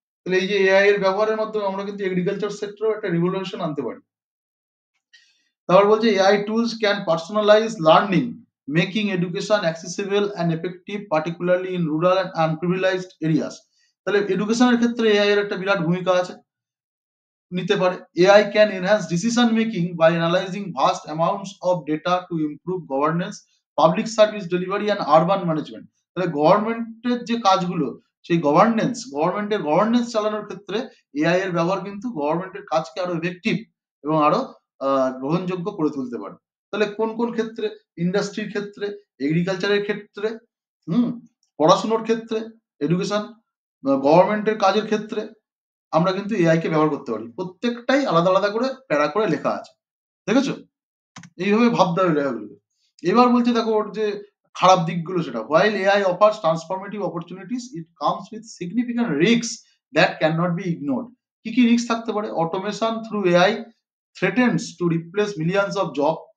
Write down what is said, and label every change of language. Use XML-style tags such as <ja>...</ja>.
<bn>তাহলে এই যে এআই এর ব্যবহারের মাধ্যমে আমরা কিন্তু এগ্রিকালচার সেক্টরেও একটা রিভলিউশন আনতে পারি। তারপর বলছে</bn> <en>AI tools can personalize learning, making education accessible and effective, particularly in rural and আনপ্রিভিলেজড areas.</en> <bn>তাহলে এডুকেশনের ক্ষেত্রে এআই এর একটা বিরাট ভূমিকা আছে, নিতে পারে।</bn> <en>AI can enhance decision making by analyzing vast amounts of data to improve governance, public service delivery and urban management।</en> <bn>তাহলে গভর্নমেন্টের যে কাজগুলো, সেই গভর্নমেন্টের গভর্নেন্স চালানোর ক্ষেত্রে এআই এর ব্যবহার কিন্তু গভর্নমেন্টের কাজকে আরো এফেক্টিভ এবং আরো গ্রহণযোগ্য করে তুলতে পারে। তাহলে কোন কোন ক্ষেত্রে? ইন্ডাস্ট্রির ক্ষেত্রে, এগ্রিকালচারের ক্ষেত্রে, পড়াশোনার ক্ষেত্রে, এডুকেশন, গভর্নমেন্টের কাজের ক্ষেত্রে আমরা কিন্তু এআই কে ব্যবহার করতে পারি। প্রত্যেকটাই আলাদা আলাদা করে প্যারা করে লেখা আছে, দেখেছো? এইভাবে ভাবতে হবে লেখাগুলো। এবার বলছে দেখো ওর যে খারাপ দিকগুলো, সেটা</bn> <en>while AI offers transformative opportunities, it comes with significant risks that cannot be ignored।</en> <bn>কি কি রিস্ক থাকতে পারে?</bn> <en>Automation through AI threatens to replace millions of job।</en>